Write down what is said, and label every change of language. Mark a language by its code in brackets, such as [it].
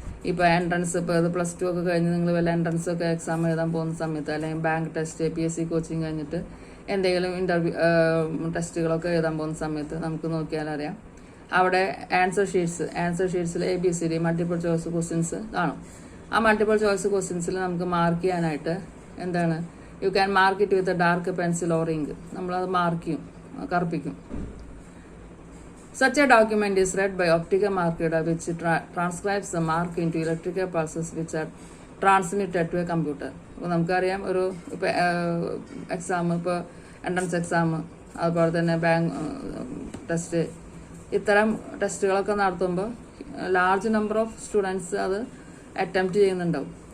[ml] ഇപ്പോൾ എൻട്രൻസ്, ഇപ്പോൾ അത് +2 ഒക്കെ കഴിഞ്ഞ് നിങ്ങൾ വല്ല എൻട്രൻസ് ഒക്കെ എക്സാം എഴുതാൻ പോകുന്ന സമയത്ത്, അല്ലെങ്കിൽ ബാങ്ക് ടെസ്റ്റ്, PSC കോച്ചിങ് കഴിഞ്ഞിട്ട് എന്തെങ്കിലും ടെസ്റ്റുകളൊക്കെ എഴുതാൻ പോകുന്ന സമയത്ത് നമുക്ക് നോക്കിയാൽ അറിയാം, അവിടെ answer ഷീറ്റ്സിൽ ABCD multiple choice questions കാണും. ആ മൾട്ടിപ്പിൾ ചോയ്സ് ക്വസ്റ്റ്യൻസിൽ നമുക്ക് മാർക്ക് ചെയ്യാനായിട്ട് എന്താണ്, [en] You can mark it with a dark pencil or ink. [ml] നമ്മളത് മാർക്ക് ചെയ്യും, കറുപ്പിക്കും. [en] Such a document is read by optical mark reader which transcribes the mark into electrical pulses which are transmitted to a computer. [ml] അപ്പോൾ നമുക്കറിയാം, ഒരു ഇപ്പോൾ exam, ഇപ്പോൾ entrance exam, അതുപോലെ തന്നെ bank test, ഇത്തരം ടെസ്റ്റുകളൊക്കെ നടത്തുമ്പോൾ ലാർജ് നമ്പർ ഓഫ് സ്റ്റുഡൻസ് അത് അറ്റംപ്റ്റ് ചെയ്യുന്നുണ്ടാവും.